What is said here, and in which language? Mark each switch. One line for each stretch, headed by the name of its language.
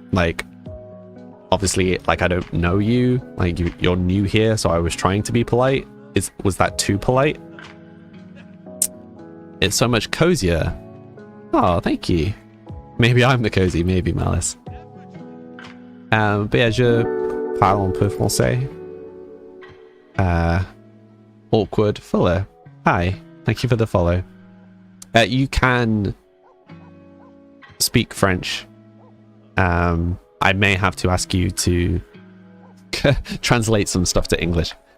English: Like, obviously, like, I don't know you. Like, you're new here, so I was trying to be polite. Was that too polite? It's so much cozier. Oh, thank you. Maybe I'm the cozy, maybe Malice. But yeah,
French: je parle un peu français.
English: Awkward Fuller. Hi, thank you for the follow. You can speak French. I may have to ask you to translate some stuff to English.